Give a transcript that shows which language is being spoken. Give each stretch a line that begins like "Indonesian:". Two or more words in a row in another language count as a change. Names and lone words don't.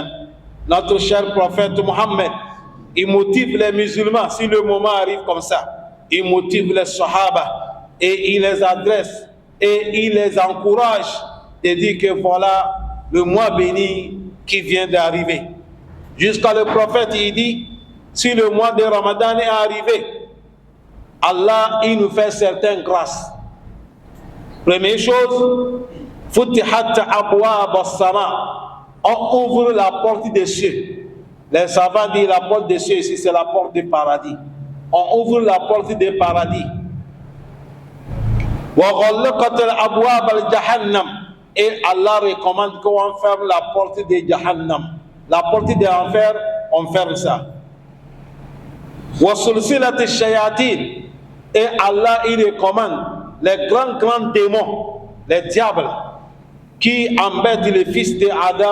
French: Notre cher prophète Mohammed, il motive les musulmans, si le moment arrive comme ça, il motive les sahaba et il les adresse et il les encourage de dire que voilà le mois béni qui vient d'arriver. Jusqu'à le prophète, il dit, si le mois de Ramadan est arrivé, Allah, il nous fait certaines grâces. Première chose,
Arabic: فتحت أبواب السماء,
French: on ouvre la porte des cieux. Les savants disent la porte des cieux ici, c'est la porte du paradis. On ouvre la porte du paradis.
Arabic: وغلقت الأبواب الجهنم,
French: et Allah recommande qu'on ferme la porte de Jahannam. La porte de l'enfer, on ferme ça.
Arabic: وسلسلت الشياطين,
French: et Allah il recommande les grands démons, les diables qui embêtent les fils d'Adam.